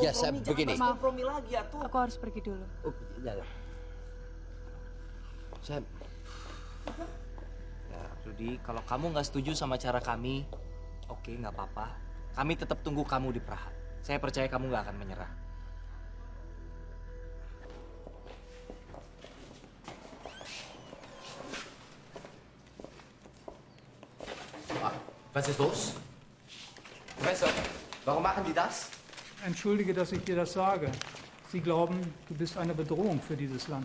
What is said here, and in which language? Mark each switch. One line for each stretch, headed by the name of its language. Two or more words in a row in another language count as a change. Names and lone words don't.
Indonesian: Ya, saya begini. Kompromi lagi ya tuh. Aku harus pergi dulu. Oh, ya. Ya, Rudy, kalau kamu nggak setuju sama cara kami, Oke, nggak apa-apa. Kami tetap tunggu kamu di Praha. Saya percaya kamu nggak akan menyerah.
German: Was ist los? Professor, warum machen die das? Entschuldige, dass ich dir das sage. Sie glauben, du bist eine Bedrohung für dieses Land.